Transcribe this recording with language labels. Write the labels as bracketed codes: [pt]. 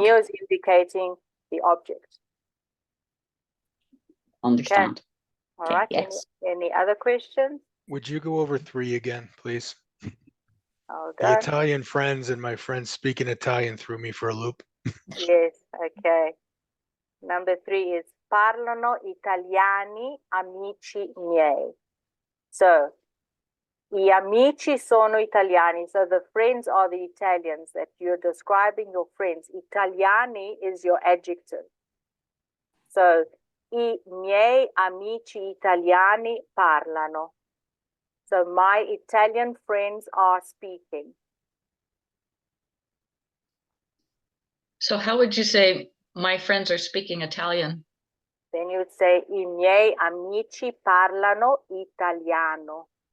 [en] mio is indicating the object. Understand. All Okay, right. yes. Any other questions? Would you go over 3 again, please? Hold The on. Italian friends and my friends speaking Italian threw me for a loop. Yes, okay. Number 3 is [it] parlano italiani amici miei. So, I amici sono italiani. [en] So the friends are the Italians that you're describing your friends. Italiani is your adjective. [it] So, I miei amici italiani parlano. [en] So my Italian friends are speaking. So how would you say my friends are speaking Italian? Then you would say [it] I miei amici parlano italiano.